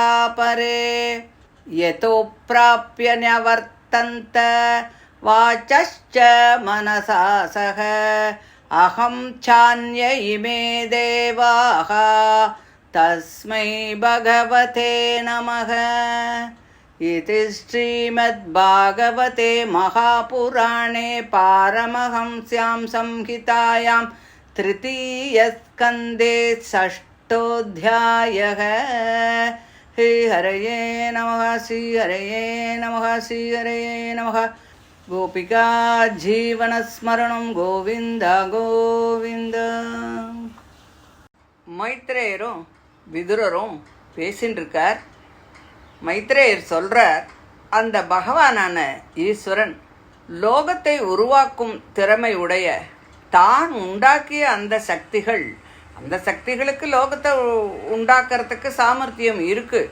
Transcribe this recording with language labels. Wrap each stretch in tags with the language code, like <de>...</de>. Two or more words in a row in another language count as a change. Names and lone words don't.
<sa>परे यतो प्राप्य न्यवर्तन्त वाचश्च मनसा सह अहं चान्य इमे देवाः तस्मै भगवते नमः इति श्रीमद्भागवते महापुराणे पारमहंस्यां संहितायां तृतीयस्कन्धे षष्ठोऽध्यायः। श्रीहरये नमः श्रीहरये नमः श्रीहरये नमः। गोपिका जीवनस्मरणं गोविन्द गोविन्द.</sa> <ta>மைத்ரேயரும் விதுரரும் பேசின்னு இருக்கார். மைத்ரேயர் சொல்கிறார், அந்த பகவானான ஈஸ்வரன் லோகத்தை உருவாக்கும் திறமை உடைய தான் உண்டாக்கிய அந்த சக்திகளுக்கு லோகத்தை உண்டாக்குறதுக்கு சாமர்த்தியம் இருக்குது.</ta>